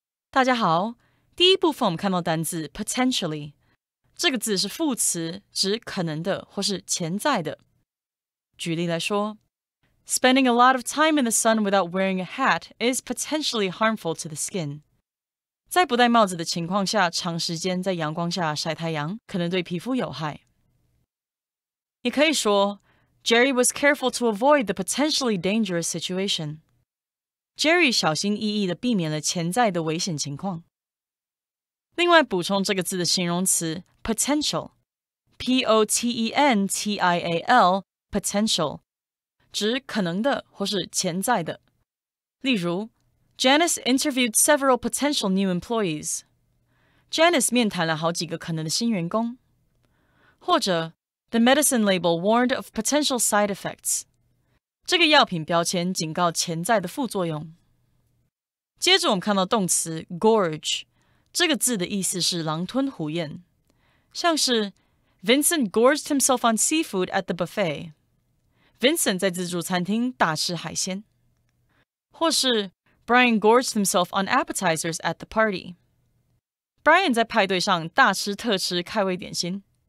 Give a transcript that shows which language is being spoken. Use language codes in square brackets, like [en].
[zh] 大家好，第一部分我们看到单字 potentially， 这个字是副词，指可能的或是潜在的。举例来说 [en] ，Spending a lot of time in the sun without wearing a hat is potentially harmful to the skin。 [zh] 在不戴帽子的情况下，长时间在阳光下晒太阳，可能对皮肤有害。也可以说 ， [en] Jerry was careful to avoid the potentially dangerous situation。 [zh] Jerry 小心翼翼地避免了潜在的危险情况。另外，补充这个字的形容词 potential，P-O-T-E-N-T-I-A-L， potential， 指可能的或是潜在的。例如 ， [en] Janice interviewed several potential new employees。 [zh] Janice 面谈了好几个可能的新员工。 [en] 或者 ，The medicine label warned of potential side effects。 [zh] 这个药品标签警告潜在的副作用。接着我们看到动词 gorge， 这个字的意思是狼吞虎咽，像是 [en] Vincent gorged himself on seafood at the buffet。 [zh] Vincent 在自助餐厅大吃海鲜。 [en] 或是 Brian gorged himself on appetizers at the party。 [zh] Brian 在派对上大吃特吃开胃点心。